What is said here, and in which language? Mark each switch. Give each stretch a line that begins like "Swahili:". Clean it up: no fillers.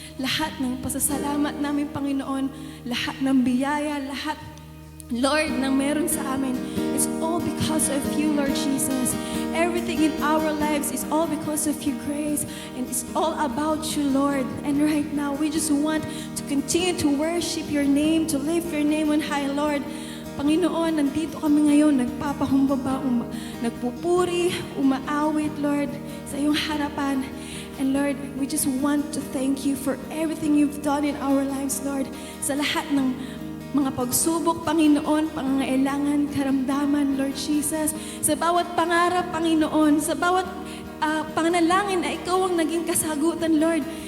Filipino: Lahat ng pasasalamat namin, Panginoon, lahat ng biyaya, lahat, Lord, na meron sa amin,
English: it's all because of you,
Filipino: Lord Jesus.
English: Everything in our lives is all because of your grace, and it's all about you, Lord. And right now, we just want to continue to worship your name, to lift your name on high, Lord.
Filipino: Panginoon, nandito kami ngayon, nagpapahumbaba, nagpupuri, umaawit, Lord, sa iyong harapan.
English: And Lord, we just want to thank you for everything you've done in our lives, Lord.
Filipino: Sa lahat ng mga pagsubok, Panginoon, pangangailangan, karamdaman, Lord Jesus. Sa bawat pangarap, Panginoon, sa bawat pananalangin na ikaw ang naging kasagutan, Lord.